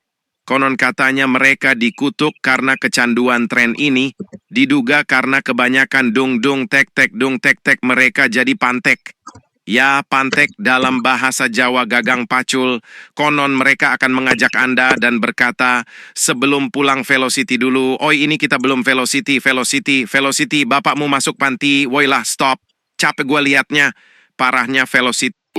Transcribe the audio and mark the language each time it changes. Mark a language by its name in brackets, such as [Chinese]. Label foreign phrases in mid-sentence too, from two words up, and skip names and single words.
[Indonesian] Konon katanya mereka dikutuk karena kecanduan tren ini, diduga karena kebanyakan dung tek tek mereka jadi pantek. Ya, Pantek dalam bahasa Jawa [Javanese] Gagang Pacul, [Indonesian] konon mereka akan mengajak Anda dan berkata, sebelum pulang Velocity dulu, oi ini kita belum Velocity, bapakmu masuk panti, woilah stop, capek gue liatnya, parahnya Velocity.